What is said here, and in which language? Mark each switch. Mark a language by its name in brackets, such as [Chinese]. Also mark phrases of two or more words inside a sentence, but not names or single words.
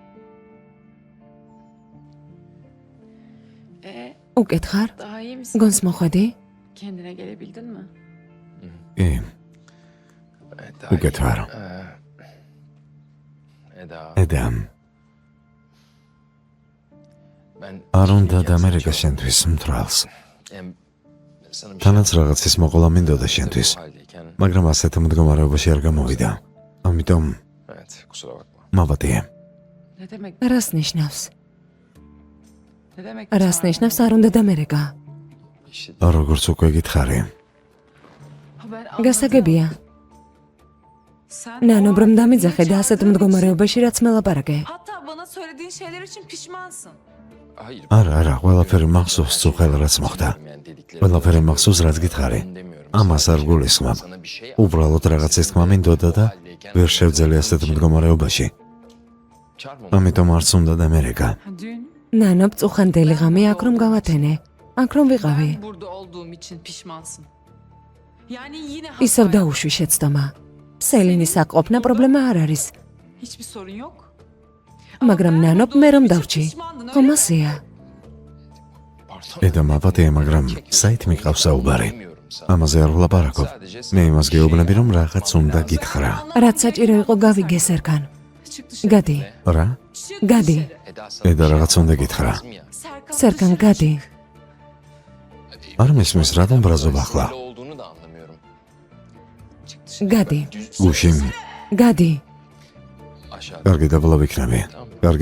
[Georgian] უკეთ ხარ? [Turkish] Daha iyi misin? [Georgian] გონს მოხვედი? [Turkish] Kendine gelebildin mi? [Georgian] კი, უკეთ ვარ. ედა, არ უნდა დამერეკა შენთვის მთვრალს. თანაც რაღაცის მოყოლა მინდოდა შენთვის, მაგრამ ასეთ მდგომარეობაში არ გამოვიდა. ამიტომ მავატია. [Turkish] Ne demek? [Georgian] რას ნიშნავს? [Turkish] Ne demek? [Georgian] რას ნიშნავს არ უნდა დამერეკა? როგორც უკვე გითხარი, [Turkish] Ben [Georgian] გასაგებია. [Turkish] Sen [Georgian] ნანო ბრომ დამიძახე და ასეთ მდგომარეობაში რაც მელაპარაკე. [Turkish] hatta bana söylediğin şeyler için pişmansın. [Georgian] არა, ყველაფერი მახსოვს წუხელ რაც მოხდა. ყველაფერი მახსოვს რაც გითხარი. ამას არ გულისხმობ. უბრალოდ რაღაცის თქმა მინდოდა და ვერ შევძელი ასეთ მდგომარეობაში. ამიტომ არც უნდა დამერეკა. [Turkish] Dün [Georgian] ნანო წუხანდელი ღამე აქ რომ გავათენე. აქ რომ ვიყავი. [Turkish] ben burada olduğum için pişmansın. Yani yine [Georgian] ისევ დაუშვი შეცდომა. სელინის აკყოფნა პრობლემა არ არის. [Turkish] hiçbir sorun yok. [Georgian] მაგრამ ნანო მე რომ დავჭი. ხომ ასეა? ედა მავატია, მაგრამ საით მიყავს საუბარი. ამაზე არ ვლაპარაკობ. მე იმას გეუბნები, რომ რაღაც უნდა გითხრა. რაც საჭირო იყო გავიგე სერგან. [Turkish] Çık dışarı. [Georgian] გადი. რა? [Turkish] Çık [Georgian] გადი. [Turkish] dışarı. [Georgian] ედა რაღაც უნდა გითხრა. Serkan სერგან გადი. არ მისმის რატომ ბრაზობ ახლა? გადი. გუში, გადი. კარგი დაბლა ვიქნები. კარგი?